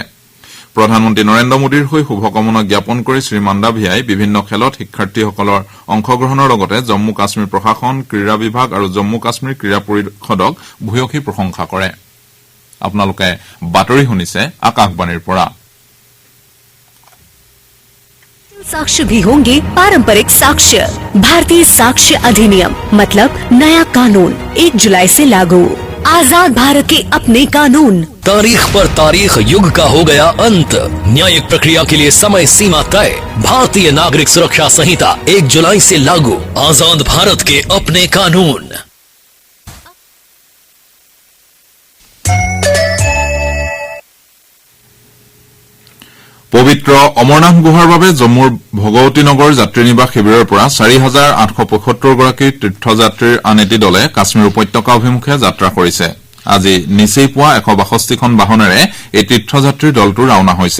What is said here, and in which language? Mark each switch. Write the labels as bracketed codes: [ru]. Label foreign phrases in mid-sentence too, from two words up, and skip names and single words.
[as] প্ৰধানমন্ত্ৰী নৰেন্দ্ৰ মোদীৰ হৈ শুভকামনা জ্ঞাপন কৰি শ্ৰী মন্দাভিয়াই বিভিন্ন খেলত শিক্ষাৰ্থীসকলৰ অংশগ্ৰহণৰ লগতে জম্মু কাশ্মীৰ প্ৰশাসন ক্ৰীড়া বিভাগ আৰু জম্মু কাশ্মীৰ ক্ৰীড়া পৰিষদক ভূয়সী প্ৰশংসা কৰে। আপোনালোকে বাতৰি শুনিছে আকাশবাণীৰ পৰা। [hi] साक्ष्य भी होंगे पारंपरिक साक्ष्य। भारतीय साक्ष्य अधिनियम मतलब नया कानून 1 जुलाई से लागू। आजाद भारत के अपने कानून। तारीख पर तारीख युग का हो गया अंत। न्यायिक प्रक्रिया के लिए समय सीमा तय। भारतीय नागरिक सुरक्षा संहिता 1 जुलाई से लागू। आजाद भारत के अपने कानून। [as] পবিত্ৰ অমৰনাথ গুহাৰ বাবে জম্মুৰ ভগৱতী নগৰ যাত্ৰী নিবাস শিবিৰৰ পৰা 4,875 গৰাকী তীৰ্থযাত্ৰীৰ আন এটি দলে কাশ্মীৰ উপত্যকা অভিমুখে যাত্ৰা কৰিছে। আজি নিচেই পুৱা 162খন বাহনেৰে এই তীৰ্থযাত্ৰীৰ দলটো ৰাওনা হৈছে।